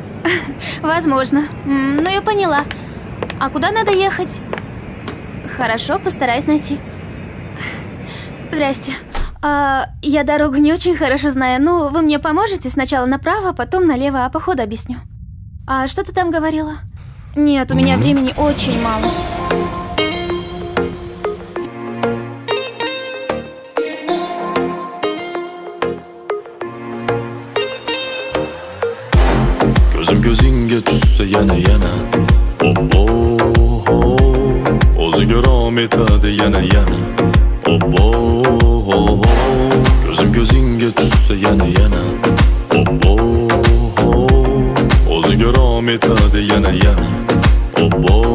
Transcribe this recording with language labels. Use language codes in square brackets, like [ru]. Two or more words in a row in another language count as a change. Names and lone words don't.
[ru] Возможно. Ну я поняла. А куда надо ехать? Хорошо, постараюсь найти. Здрасте. Я дорогу не очень хорошо знаю. Ну, вы мне поможете? Сначала направо, потом налево, а по ходу объясню. А что ты там говорила? Нет, у меня времени очень мало. [uz] Ko'zim ko'zingga tushsa yana Obbo o'ziga rom etadi yana Obbo ko'zim ko'zingga tushsa yana Obbo o'ziga rom etadi yana Obbo